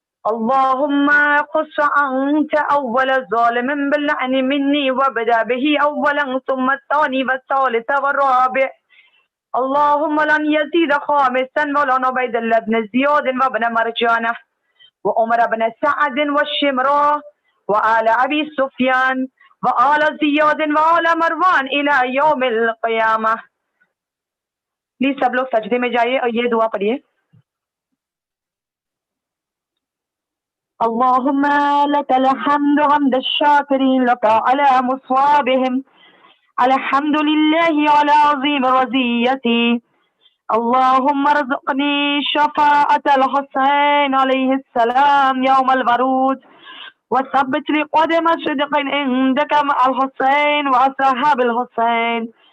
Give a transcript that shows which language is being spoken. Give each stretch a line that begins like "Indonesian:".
Arabic: اللهم قص أنت أول ظالم باللعن مني وابدأ به أولا ثم الثاني والثالث والرابع اللهم لن يزيد خامسا ولن عبيد الله بن زياد وابن مرجانة وعمر بن سعد والشمرة وآل أبي سفيان وآل زياد وآل مروان إلى يوم القيامة.
Urdu: پلیز سب لوگ سجدے میں جائیے اور یہ دعا پڑھیے.
Arabic: اللهم لك الحمد حمد الشاكرين لك على مصابهم الحمد لله على عظيم رزيتي اللهم ارزقني شفاعة الحسين عليه السلام يوم الورود وثبت لي قدم صدق عندك مع الحسين وأصحاب الحسين